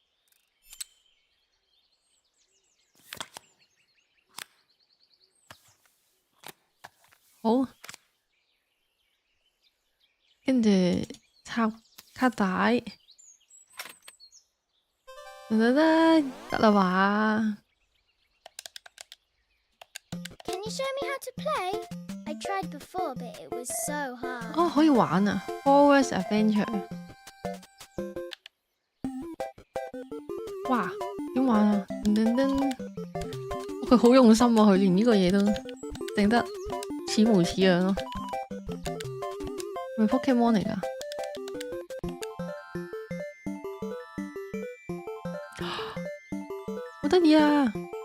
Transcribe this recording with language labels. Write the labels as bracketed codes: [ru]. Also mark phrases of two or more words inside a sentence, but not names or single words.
[yue] 好，跟住插卡帶，得啦嘛。 [en] Can you show me how to play? I tried before, but it was so hard. [yue] 哦，可以玩啊 ！Forest Adventure，哇，點玩啊？佢好用心啊！佢連呢個嘢都整得似模似樣咯。係咪 Pokemon 嚟㗎？好得意啊！